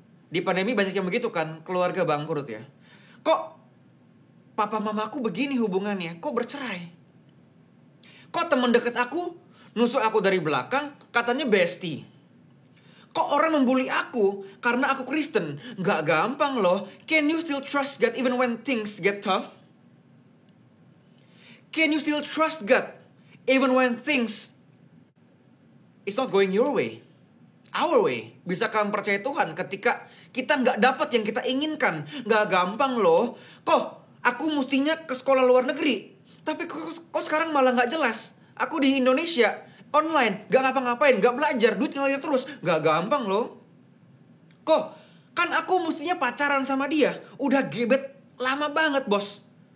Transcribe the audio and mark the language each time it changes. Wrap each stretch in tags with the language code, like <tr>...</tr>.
<id>Di pandemi banyak yang begitu kan, keluarga bangkrut ya. Kok papa mamaku begini hubungannya? Kok bercerai? Kok teman dekat aku nusuk aku dari belakang, katanya bestie? Kok orang membuli aku karena aku Kristen? Gak gampang loh.</id> <en>Can you still trust God even when things get tough? Can you still trust God even when things is not going your way, our way?</en> <id>Bisakah mempercayai Tuhan ketika kita gak dapat yang kita inginkan? Gak gampang loh. Kok aku mestinya ke sekolah luar negeri, tapi kok sekarang malah gak jelas. Aku di Indonesia, online, gak ngapa-ngapain, gak belajar, duit ngalir terus. Gak gampang loh. Kok kan aku mestinya pacaran sama dia, udah gebet lama banget bos.</id>